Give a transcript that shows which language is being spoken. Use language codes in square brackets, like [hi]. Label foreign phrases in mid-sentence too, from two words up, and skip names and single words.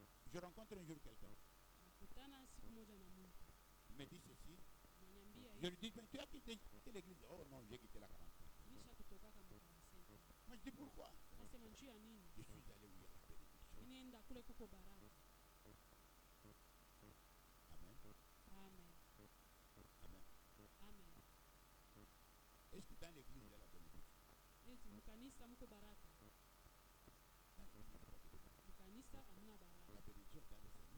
[fr] Je rencontre un jour quelqu'un. [sw] nakutana siku moja na mtu [fr] Il me dit ceci. [sw] ananiambia [fr] Je [sw] hivi, [fr] lui dis, mais tu as quitté l'église? Oh non, j'ai quitté la 45. [sw] lisha kutokaka makanisani. [fr] Moi je dis pourquoi? [sw] Nasema njuu ya nini? [fr] Je suis allé où il y a la bénédiction. [sw] Ninaenda kule kuko baraka. Amen. Amen. Amen. Amen. [fr] Est-ce que dans l'église il y a la bénédiction? [sw] Eti mkanisa mko baraka? [fr] Dans l'église, il n'y a pas de bénédiction. [sw] Mkanisa hamna [fr] La [sw] baraka. [fr] bénédiction est dans le Seigneur.